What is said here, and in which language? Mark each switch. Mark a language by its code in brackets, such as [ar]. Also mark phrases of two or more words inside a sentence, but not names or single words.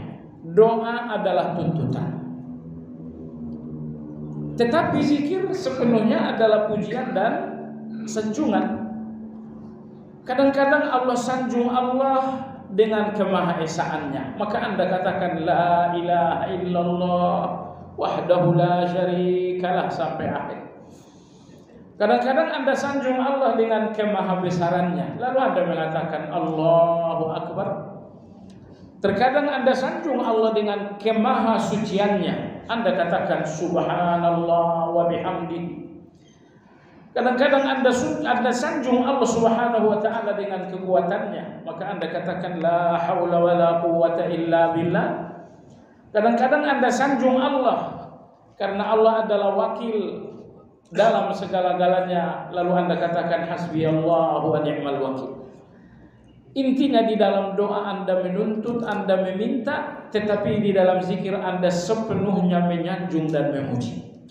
[id] Doa adalah tuntutan. Tetapi zikir sepenuhnya adalah pujian dan sanjungan. Kadang-kadang Allah sanjung Allah dengan kemahaesaannya. Maka Anda katakan [ar] لا إله إلا الله وحده لا شريك له [id] sampai akhir. Kadang-kadang Anda sanjung Allah dengan kemahabesarannya, lalu Anda mengatakan [ar] الله أكبر. [id] Terkadang Anda sanjung Allah dengan kemahasuciannya, Anda katakan [ar] سبحان الله وبحمده. [id] Kadang-kadang Anda sanjung [ar] الله سبحانه وتعالى [id] dengan kekuatannya, maka Anda katakan [ar] لا حول ولا قوة إلا بالله. [id] Kadang-kadang Anda sanjung Allah karena Allah adalah wakil dalam segala-galanya, lalu Anda katakan [ar] حسبي الله ونعم الوكيل. [id] Intinya di dalam doa Anda menuntut, Anda meminta, tetapi di dalam zikir Anda sepenuhnya menyanjung dan memuji.